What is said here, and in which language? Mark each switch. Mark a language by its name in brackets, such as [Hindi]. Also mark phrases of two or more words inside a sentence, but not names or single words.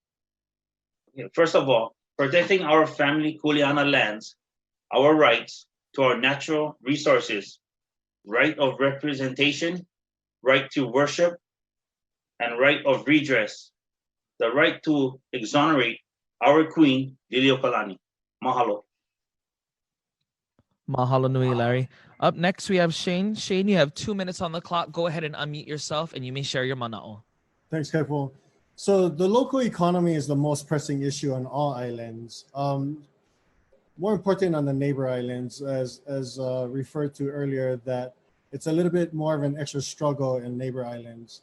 [English] First of all, protecting our family kuleana lands, our rights to our natural resources, right of representation, right to worship, and right of redress, the right to exonerate our queen, Liliuokalani. Mahalo. [Hawaiian] Mahalo nui, [English] Larry. Up next, we have Shane. Shane, you have 2 minutes on the clock. Go ahead and unmute yourself and you may share your mana'o. Thanks, Kaipo. So the local economy is the most pressing issue on all islands. More important on the neighbor islands, as referred to earlier, that it's a little bit more of an extra struggle in neighbor islands.